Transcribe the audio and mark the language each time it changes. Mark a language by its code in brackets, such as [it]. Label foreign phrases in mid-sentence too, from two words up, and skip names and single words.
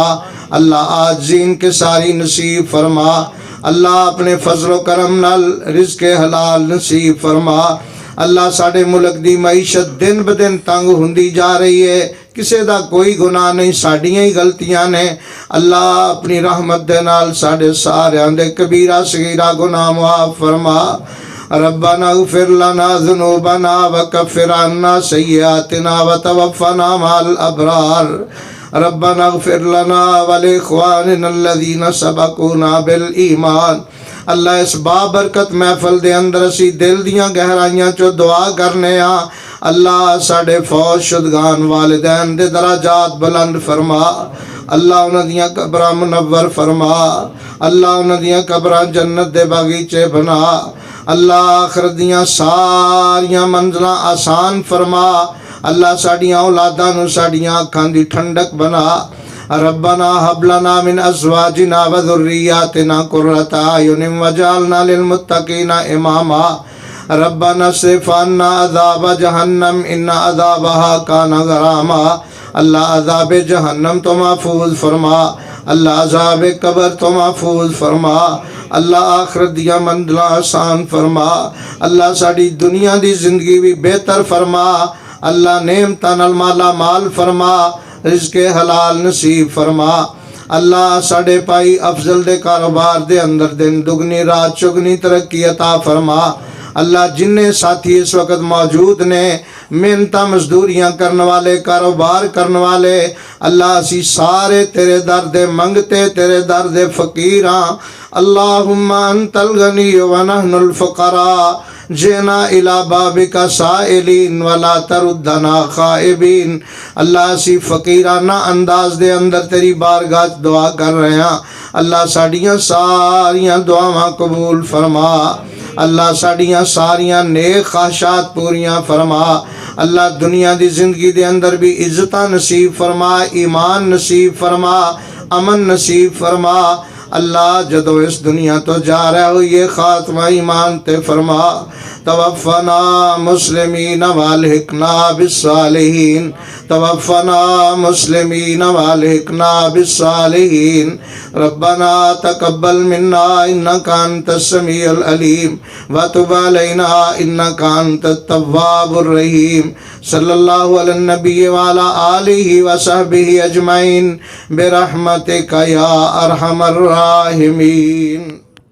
[pa] اللہ عاجزین کے ساری نصیب فرما. اللہ اپنے فضل و کرم نال رزق حلال نصیب فرما. اللہ ساڑے ملک دی معیشت دن بدن تنگ ہوندی جا رہی ہے، کسے دا کوئی گناہ نہیں، ساڑیاں ہی غلطیاں نے. اللہ اپنی رحمت دے نال ساڑے ساریاں دے کبیرہ صغیرہ گناہ معاف فرما. [ar] ربنا اغفر لنا ذنوبنا وکفر عنا سیئاتنا وتوفنا مع الابرار. ربنا اغفر لنا ولاخواننا الذین سبقونا بالایمان. [pa] اللہ اس بابرکت محفل دے اندر اسی دل دیاں گہرائیاں چو دعا کرنے ہاں. اللہ ساڑے فوت شدگان والدین دے درجات بلند فرما. اللہ انہاں دیاں قبراں منور فرما. اللہ انہاں دیاں قبراں جنت دے باغیچے بنا. اللہ آخرت دیاں ساریاں منزلاں آسان فرما. اللہ ساڑیاں اولاداں نو ساڑیاں اکھاں دی ٹھنڈک بنا. [ar] ربنا هب لنا من ازواجنا وذرياتنا قرة اعين واجعلنا للمتقين اماما. ربنا اصرف عنا عذاب جہنم ان عذابها كان غراما. [pa] اللہ عذاب جہنم تو محفوظ فرما. اللہ عذاب قبر تو محفوظ فرما. اللہ آخرت دیا منزلاں آسان فرما. اللہ ساڑی دنیا دی زندگی بھی بہتر فرما. اللہ نعمتاں نال مالا مال فرما. رزق حلال نصیب فرما. اللہ ساڑے پائی افضل دے کاروبار دے اندر دن دگنی رات چگنی ترقی عطا فرما. اللہ جنہیں ساتھی اس وقت موجود نے، محنتاں مزدوریاں کرنے والے، کاروبار کرنے والے، اللہ اسی سارے تیرے درد منگتے، تیرے درد فقیراں. [ar] اللہم انت الغنی ونحن الفقراء جینا الى بابک سائلین ولا تردنا خائبین. [pa] اللہ اسی فقیرانہ انداز دے اندر تیری بارگاہ دعا کر رہے ہیں. اللہ ساڑیاں ساریاں دعاواں قبول فرما. اللہ ساڑیاں ساریاں نیک خواہشات پوریاں فرما. اللہ دنیا دی زندگی دے اندر بھی عزتاں نصیب فرما، ایمان نصیب فرما، امن نصیب فرما. اللہ جدو اس دنیا تو جا رہے ہوئے خاتمہ ایمان تے [ar] فرما توفنا مسلمین والحقنا بالصالحین توفنا مسلمین والحقنا بالصالحین ربنا تقبل منا انک انت السمیع العلیم وتب علینا انک انت التواب الرحیم صلی اللہ علی النبی وعلی آلہ وصحبہ اجمعین برحمتک یا ارحم الراحمین.